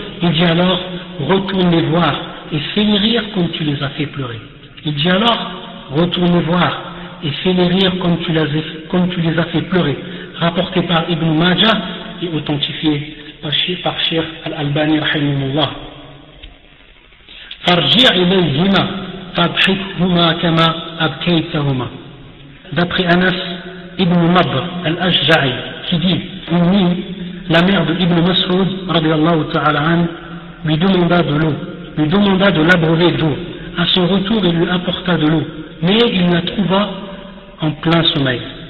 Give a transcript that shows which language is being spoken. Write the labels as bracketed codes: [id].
[fr] Il dit alors: retourne les voir et fais-les rire comme tu les as fait pleurer. Il dit alors: retourne les voir et fais-les rire comme tu les as fait pleurer. Rapporté par Ibn Majah et authentifié par Cheikh Al-Albani rahimahullah. [ar] فارجع إليهما فأضحكهما كما أبكيتهما. [fr] D'après Anas ibn Nadr al-Ashja'i qui dit, une nuit, la mère de Ibn Mas'ud radiyallahu ta'ala an lui demanda de l'eau, lui demanda de l'abreuver d'eau. À son retour, il lui apporta de l'eau, mais il la trouva en plein sommeil.